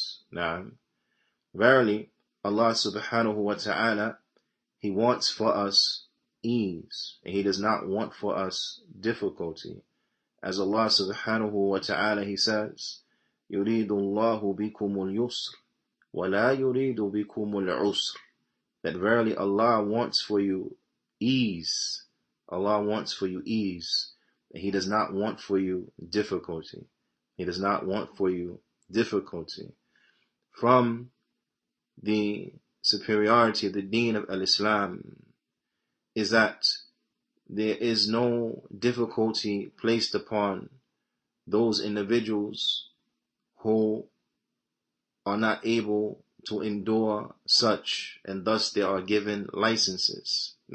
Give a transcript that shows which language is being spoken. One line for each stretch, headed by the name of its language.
English: Now, verily, Allah subhanahu wa ta'ala, He wants for us ease, and He does not want for us difficulty.
Arabic: As Allah subhanahu wa ta'ala,
English: He says,
Arabic: يُرِيدُ اللَّهُ بِكُمُ الْيُسْرِ وَلَا يُرِيدُ بِكُمُ الْعُسْرِ.
English: That verily Allah wants for you ease. Allah wants for you ease. And He does not want for you difficulty. He does not want for you difficulty. From the superiority of the deen of al-Islam is that there is no difficulty placed upon those individuals who are not able to endure such, and thus they are given licenses.